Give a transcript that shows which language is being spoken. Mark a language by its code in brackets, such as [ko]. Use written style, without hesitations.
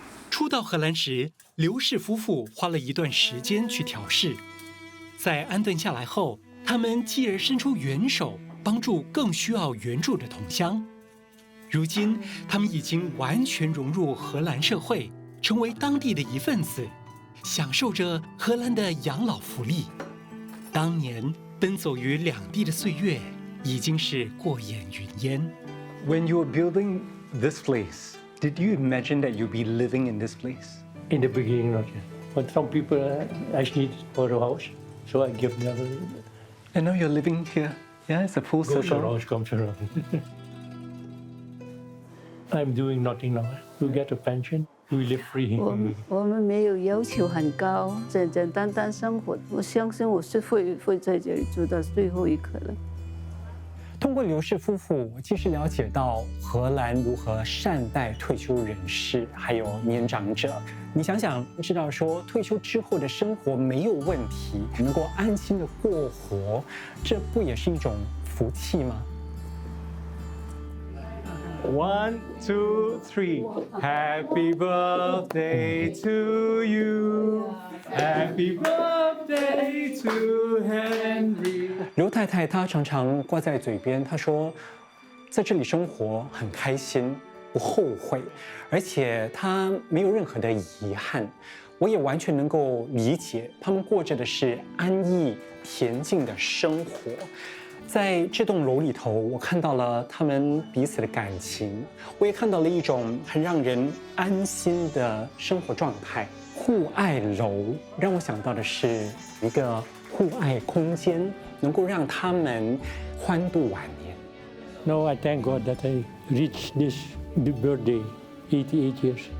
[zh] 初到荷兰时，刘氏夫妇花了一段时间去调试，在安顿下来后，他们继而伸出援手，帮助更需要援助的同乡。如今，他们已经完全融入荷兰社会，成为当地的一份子，享受着荷兰的养老福利。当年奔走于两地的岁月，已经是过眼云烟。 [en] When you were building this place, did you imagine that you'd be living in this place? In the beginning, not yet. But some people actually for a house, so I give them. And now you're living here. Yeah, it's a full circle. House comes around. I'm doing nothing now. We get a pension. We live free. [zh] 我们没有要求很高，简简单单生活。我相信我是会在这里住到最后一刻的。通过刘氏夫妇，我既是了解到荷兰如何善待退休人士，还有年长者。你想想，知道说退休之后的生活没有问题，能够安心的过活，这不也是一种福气吗？1, 2, 3. [en] Happy birthday to you. Happy birthday to Henry. [zh] 刘太太她常常挂在嘴边，她说，在这里生活很开心，不后悔，而且她没有任何的遗憾。我也完全能够理解，他们过着的是安逸恬静的生活。在这栋楼里头，我看到了他们彼此的感情，我也看到了一种很让人安心的生活状态。户爱楼让我想到的是一个户爱空间，能够让他们欢度晚年。 [en] Now I thank God that I reached this birthday, 88 years.